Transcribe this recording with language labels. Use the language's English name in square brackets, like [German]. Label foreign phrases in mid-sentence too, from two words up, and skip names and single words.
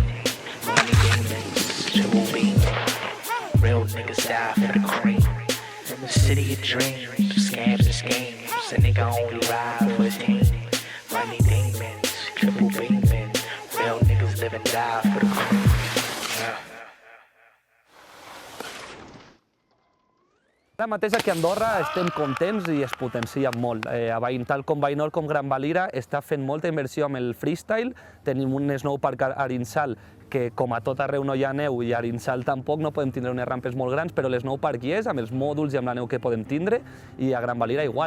[English] Money demons, triple beam. Real niggas die for the cream. The city of dreams, scams and schemes. A nigga only ride for his team. Money demons, triple beaming. Real niggas live and die for the cream. [Catalan] Ara mateix aquí a Andorra estem contents i es potencia molt. Tal com Bainor com Gran Valira està fent molta inversió amb el freestyle. Tenim un snowpark a Arinsal que com a tot arreu no hi ha neu i a Arinsal tampoc, no podem tindre unes rampes molt grans, però l'snowpark hi és, amb els mòduls i amb la neu que podem tindre, i a Gran Valira igual.